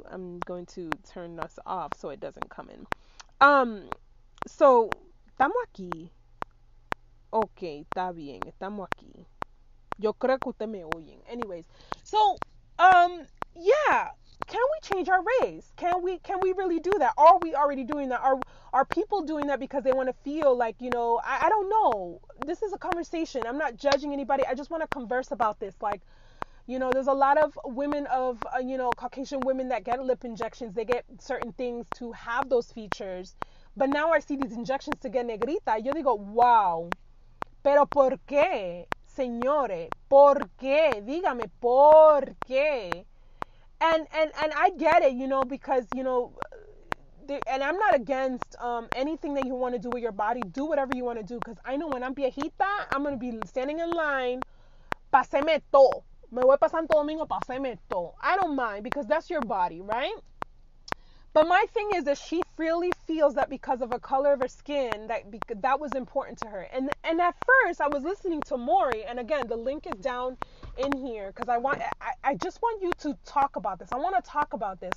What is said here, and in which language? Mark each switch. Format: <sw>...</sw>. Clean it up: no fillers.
<en>I'm going to turn this off so it doesn't come in.</en> <es>So estamos aquí.</es> <en>Okay,</en> <es>está bien, estamos aquí. Yo creo que ustedes me oyen.</es> <en>Anyways, so yeah, can we change our race? Can we really do that? Are we already doing that? Are people doing that because they want to feel like, I don't know. This is a conversation. I'm not judging anybody. I just want to converse about this. Like, there's a lot of women of, Caucasian women that get lip injections. They get certain things to have those features. But now I see these injections to get negrita.</en> <es>Yo digo, wow. Pero ¿por qué? Señores, ¿por qué? Dígame, ¿por qué?</es> <en>And I get it, because, and I'm not against anything that you want to do with your body. Do whatever you want to do, because I know when I'm viejita, I'm going to be standing in line,</en> <es>paseme todo. Me voy pa Santo Domingo, paseme todo.</es> <en>I don't mind, because that's your body, right? But my thing is that she really feels that because of the color of her skin, that was important to her. And at first, I was listening to Maury, and again, the link is down in here, because I just want you to talk about this. I want to talk about this.</en>